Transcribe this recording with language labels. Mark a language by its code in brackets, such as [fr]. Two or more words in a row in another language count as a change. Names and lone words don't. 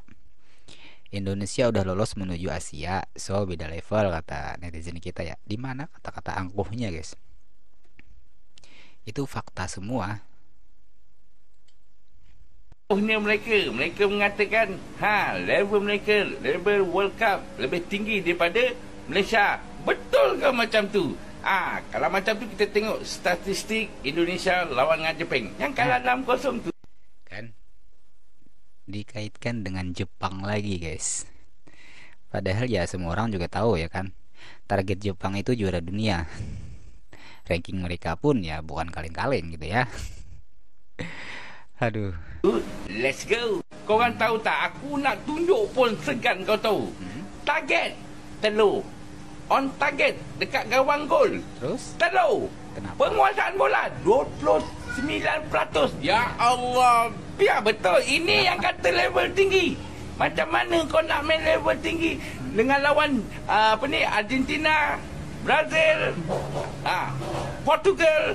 [id] Indonesia udah lolos menuju Asia, so beda level kata netizen kita ya. [ms] Di mana kata-kata angkuhnya guys? Itu fakta semua. Mereka mengatakan level mereka, level World Cup lebih tinggi daripada Malaysia. Betul ke macam tu? Kalau macam tu kita tengok statistik Indonesia lawan dengan Jepang yang kalah 6-0 tu. [id] Kan dikaitkan dengan Jepang lagi guys. Padahal ya semua orang juga tahu ya kan, target Jepang itu juara dunia. Ranking mereka pun ya bukan kaleng-kaleng gitu ya. [ms] Aduh. [en] Let's go. [ms] Korang tahu tak, aku nak tunjuk pun segan kau tahu. Target telur. On target dekat gawang gol. Terus? Telur. Kenapa? Penguasaan bola 29%. Ya Allah. Biar betul. Ini yang kata level tinggi. Macam mana kau nak main level tinggi dengan lawan Argentina, Brazil, Portugal.